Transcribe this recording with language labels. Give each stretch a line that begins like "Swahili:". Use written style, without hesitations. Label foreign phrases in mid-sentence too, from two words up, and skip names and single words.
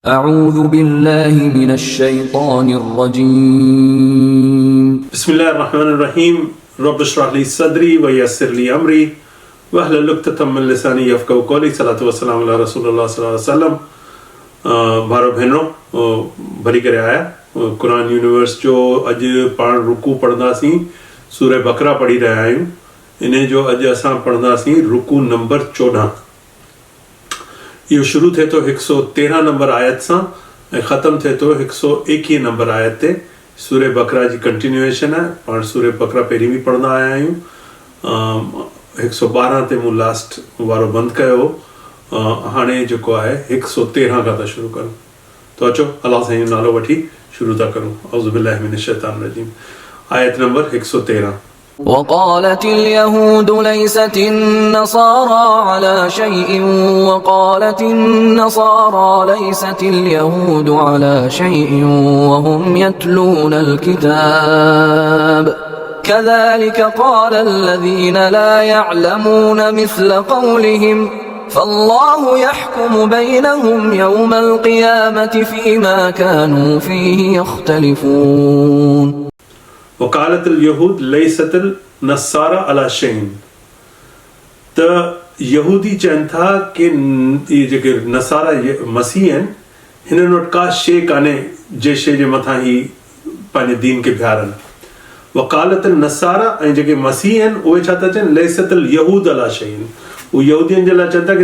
Arabic: أعوذ بالله من الشيطان الرجيم بسم الله الرحمن الرحيم رب اشرح لي صدري ويسر لي أمري واحلل عقدة من لساني يفقهوا قولي صلاة والسلام على رسول الله صلى الله عليه وسلم
Sindhi: भारो भेनरो भरी करे आया कुरान यूनिवर्स जो अॼु पाण रुकू पढ़ंदासीं सूरह बकरा पढ़ी रहिया आहियूं इन जो अॼु असां पढ़ंदासीं रुकू नंबर 14 इहो शुरू थिए थो 113 नंबर आयत सां ऐं ख़तमु थिए थो 121 नंबर आयत ते सूरह बकरा जी कंटिन्यूएशन आहे पाण सूरह बकरा पहिरीं बि पढ़ंदा आया आहियूं 112 ते मूं लास्ट वारो बंदि कयो हाणे जेको आहे 113 खां था शुरू करूं तो अचो अलाह साईं नालो वठी शुरू था करूं
Arabic: أعوذ بالله من الشيطان الرجيم
Sindhi: आयत नंबर 113
Arabic: وقالت اليهود ليست النصارى على شيء وقالت النصارى ليست اليهود على شيء وهم يتلون الكتاب كذلك قال الذين لا يعلمون مثل قولهم فالله يحكم بينهم يوم القيامة فيما كانوا فيه يختلفون وقالت اليهود ليست النصارى على شيء
Sindhi: त यहूदी चवनि था कि इहे जेके नसारा मसीह आहिनि हिननि वटि का शइ कान्हे जे शइ जे मथां ही पंहिंजे दीन खे बीहारनि वकालत नसारा ऐं जेके मसीह आहिनि उहे छा था चवनि
Arabic: ليست يهود على شيء
Sindhi: उहे यहूदियुनि जे लाइ चवनि था कि